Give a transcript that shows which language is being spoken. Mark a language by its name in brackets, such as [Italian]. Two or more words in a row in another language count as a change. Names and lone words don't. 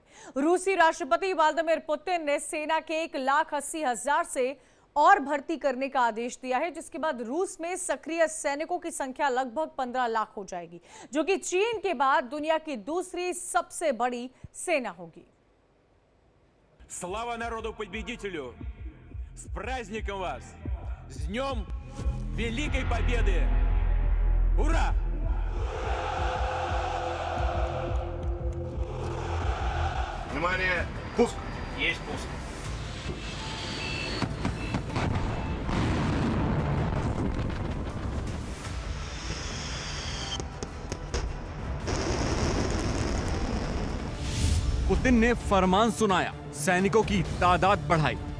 [Hindi] रूसी राष्ट्रपति व्लादिमीर पुतिन ने सेना के 1,80,000 से और भर्ती करने का आदेश दिया है, जिसके बाद रूस में सक्रिय सैनिकों की संख्या लगभग 15 लाख हो जाएगी, जो कि चीन के बाद दुनिया की दूसरी सबसे बड़ी सेना होगी। [Russian] Слава народу-победителю! С праздником вас! С Днем Великой Победы! Ура! Внимание! Пуск! Есть пуск. [Hindi] पुतिन ने फरमान सुनाया, सैनिकों की तादाद बढ़ाई।